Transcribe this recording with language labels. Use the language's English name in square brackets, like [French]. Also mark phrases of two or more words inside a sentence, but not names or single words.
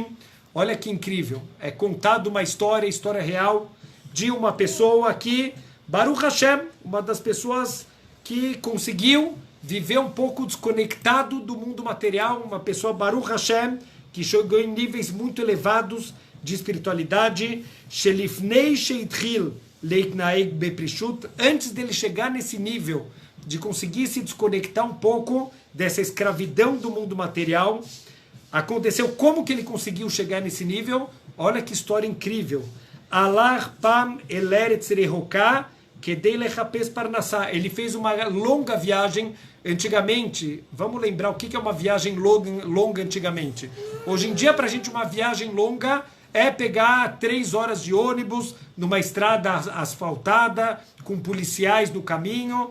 [Portuguese] Olha que incrível, é contado uma história real de uma pessoa que, [Hebrew] ברוך השם, [Portuguese] uma das pessoas que conseguiu viver um pouco desconectado do mundo material, uma pessoa, [Hebrew] ברוך השם, [Portuguese] que chegou em níveis muito elevados de espiritualidade. [Hebrew] שלפני שהתחיל להתנהג בפרישות, [Portuguese] antes dele chegar nesse nível de conseguir se desconectar um pouco dessa escravidão do mundo material, aconteceu como que ele conseguiu chegar nesse nível? Olha que história incrível. [Hebrew] הלך פעם לארץ רחוקה כדי לחפש פרנסה. [Portuguese] Ele fez uma longa viagem. Antigamente, vamos lembrar o que é uma viagem longa antigamente. Hoje em dia, para a gente, uma viagem longa é pegar 3 horas de ônibus numa estrada asfaltada, com policiais no caminho.